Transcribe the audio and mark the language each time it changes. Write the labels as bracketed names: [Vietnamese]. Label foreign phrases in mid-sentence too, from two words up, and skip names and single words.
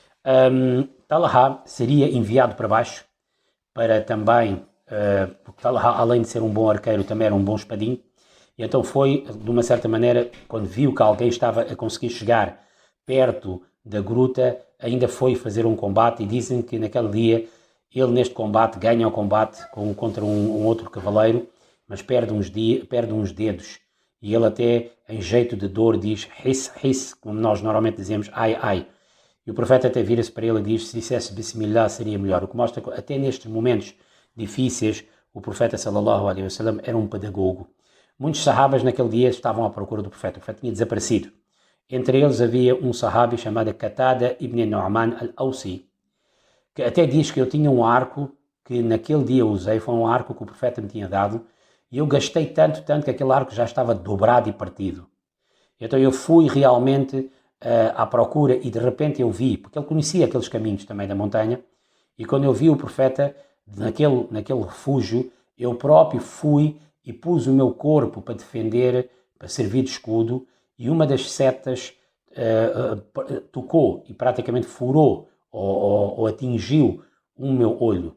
[Portuguese] Talha seria enviado para baixo para também, porque Talha, além de ser um bom arqueiro, também era um bom espadinho, e então foi, de uma certa maneira, quando viu que alguém estava a conseguir chegar perto da gruta, ainda foi fazer um combate, e dizem que naquele dia ele neste combate ganha o combate contra um outro cavaleiro, mas perde uns dedos, e ele até em jeito de dor diz hiss, como nós normalmente dizemos ai. E o profeta até vira-se para ele e diz: se dissesse Bismillah seria melhor. O que mostra que até nestes momentos difíceis o profeta [Arabic] صلى الله عليه وسلم [Portuguese] era um pedagogo. Muitos sahabas naquele dia estavam à procura do profeta. O profeta tinha desaparecido. Entre eles havia um sahabi chamado Qatada ibn Nu'man al-Awsi, que até diz que eu tinha um arco que naquele dia usei, foi um arco que o profeta me tinha dado, e eu gastei tanto que aquele arco já estava dobrado e partido. Então eu fui realmente à procura e de repente eu vi, porque ele conhecia aqueles caminhos também da montanha, e quando eu vi o profeta naquele refúgio, Eu próprio fui e pus o meu corpo para defender, para servir de escudo, e uma das setas tocou e praticamente furou ou atingiu o meu olho.